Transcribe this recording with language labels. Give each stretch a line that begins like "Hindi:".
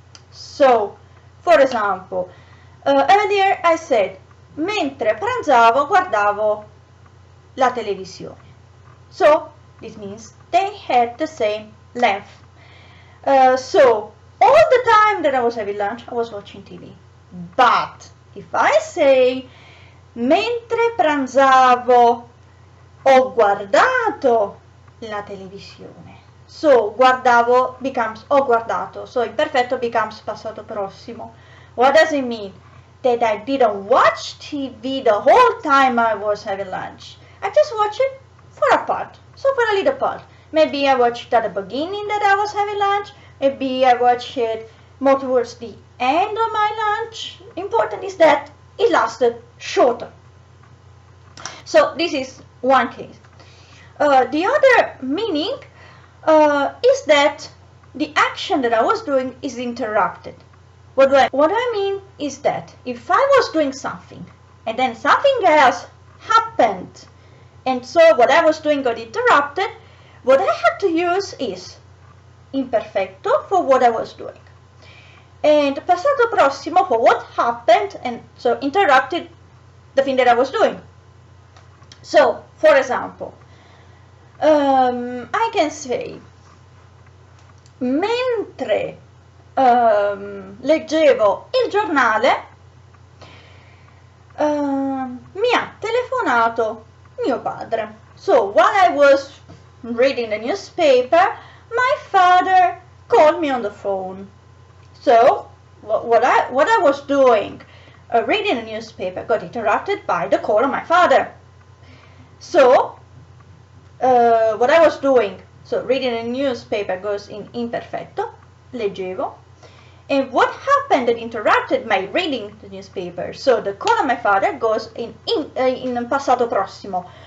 English: So, for example, earlier I said,
Italian: mentre pranzavo guardavo la televisione.
English: So, this means they had the same length. So, all the time that I was having lunch, I was watching TV. But, if I say,
Italian: mentre pranzavo ho guardato la televisione.
English: So guardavo becomes ho guardato. So imperfetto becomes passato prossimo. What does it mean? That I didn't watch TV the whole time I was having lunch. I just watched it for a part. So for a little part. Maybe I watched at the beginning that I was having lunch. Maybe I watched it more towards the end of my lunch. Important is that it lasted shorter. So this is one case. The other meaning is that the action that I was doing is interrupted. What I mean is that if I was doing something and then something else happened and so what I was doing got interrupted, what I had to use is imperfetto for what I was doing. And passato prossimo for what happened, and so interrupted the thing that I was doing. So, for example, I can say,
Italian: mentre leggevo il giornale, mi ha telefonato mio padre.
English: So, while I was reading the newspaper, my father called me on the phone. So, what I was doing, reading the newspaper, got interrupted by the call of my father. So, what I was doing, so reading the newspaper goes in imperfetto, leggevo, and what happened that interrupted my reading the newspaper, so the call of my father goes in passato prossimo.